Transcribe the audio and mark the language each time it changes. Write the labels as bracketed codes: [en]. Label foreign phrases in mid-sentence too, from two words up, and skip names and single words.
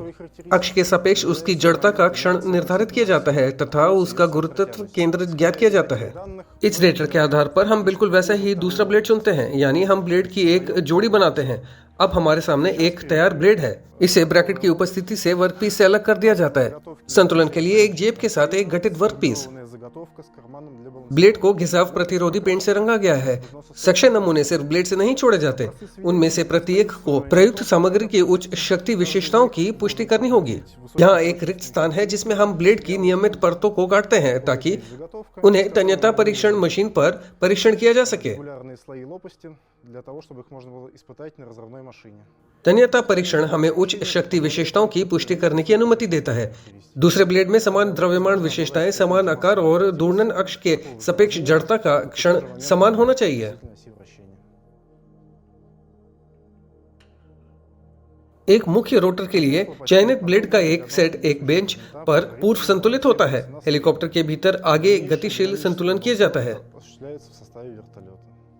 [hi] अक्ष के सापेक्ष उसकी जड़ता का क्षण निर्धारित किया जाता है तथा उसका गुरुत्व केंद्र ज्ञात किया जाता है। इस डेटा के आधार पर हम बिल्कुल वैसा ही दूसरा ब्लेड चुनते हैं, यानी हम ब्लेड की एक जोड़ी बनाते हैं। अब हमारे सामने एक तैयार ब्लेड है। इसे ब्रैकेट की उपस्थिति से वर्कपीस से अलग कर दिया जाता है। संतुलन के लिए एक जेब के साथ एक गठित वर्कपीस। [ru] Полная заготовка с карманом для балансировки. [hi] ब्लेड को घिसाव प्रतिरोधी पेंट से रंगा गया है। सक्शन नमूने सिर्फ ब्लेड से नहीं छोड़े जाते, उनमें से प्रत्येक को प्रयुक्त सामग्री की उच्च शक्ति विशेषताओं की पुष्टि करनी होगी। यहाँ एक रिक्त स्थान है जिसमें हम ब्लेड की नियमित परतों को काटते हैं ताकि उन्हें तन्यता परीक्षण मशीन पर परीक्षण किया जा सके। [ru] Регулярные слои лопасти для того, чтобы их можно было испытать на разрывной машине. [hi] तन्यता परीक्षण हमें उच्च शक्ति विशेषताओं की पुष्टि करने की अनुमति देता है। दूसरे ब्लेड में समान द्रव्यमान विशेषताएं, समान आकार और घूर्णन अक्ष के सापेक्ष जड़ता का क्षण समान होना चाहिए। [ru] Оси вращения. [hi] एक मुख्य रोटर के लिए चयनित ब्लेड का एक सेट एक बेंच पर पूर्व संतुलित होता है। हेलीकॉप्टर के भीतर आगे गतिशील संतुलन किया जाता है। [ru] Осуществляется в составе вертолета.